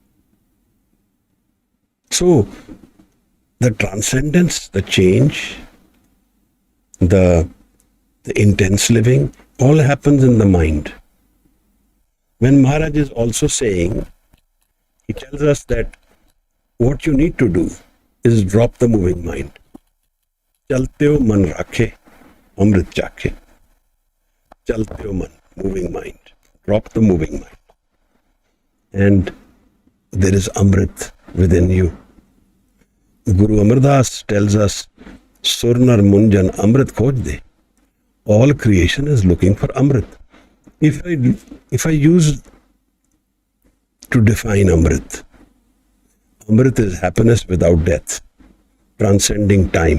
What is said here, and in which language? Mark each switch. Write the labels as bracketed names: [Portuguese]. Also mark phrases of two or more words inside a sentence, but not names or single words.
[English] So, the transcendence, the change, the intense living, all happens in the mind. When Maharaj is also saying, he tells us that what you need to do is drop the moving mind. [Punjabi] ਚਲਤੇ ਹੋ ਮਨ ਰਾਖੇ, ਅੰਮ੍ਰਿਤ ਚਾਖੇ. ਚਲਤੇ ਹੋ ਮਨ, [English] moving mind. Drop the moving mind. And there is amrit within you. Guru Amar Das tells us, [Punjabi] ਸੁਰਨਰ ਮੁਨਜਨ ਅੰਮ੍ਰਿਤ ਖੋਜ ਦੇ. [English] All creation is looking for Amrit. If I use to define Amrit, Amrit is happiness without death, transcending time.